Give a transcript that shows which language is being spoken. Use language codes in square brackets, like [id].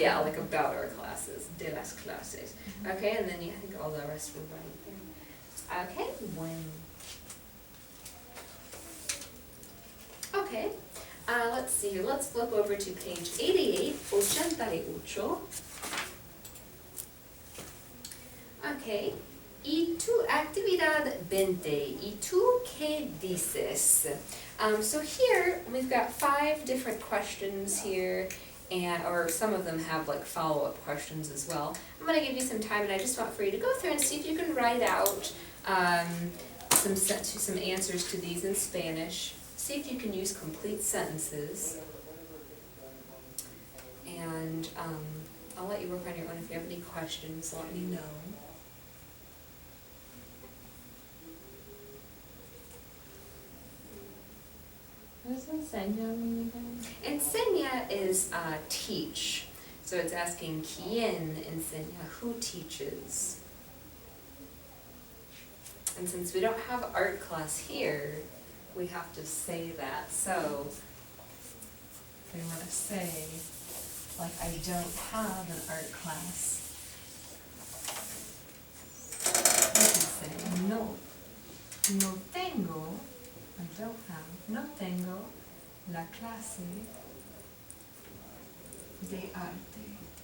[en] yeah, like about our classes, [es] de las clases. [en] Okay, and then I think all the rest were right there. Okay, when. Okay, let's see here, let's flip over to page 88, 88. [es] Okay, y tu actividad 20, y tú qué dices? [en] So here, we've got 5 different questions here, and, or some of them have like follow-up questions as well. I'm gonna give you some time, and I just want for you to go through and see if you can write out some answers to these in Spanish. See if you can use complete sentences. And I'll let you work on your own. If you have any questions, let me know. What does enseña mean again? Enseña is teach. So it's asking [es] quién enseña, [en] who teaches. And since we don't have art class here, we have to say that. So if we want to say, like, I don't have an art class, we can say no. [es] No tengo, [en] I don't have, [es] no tengo la clase de arte.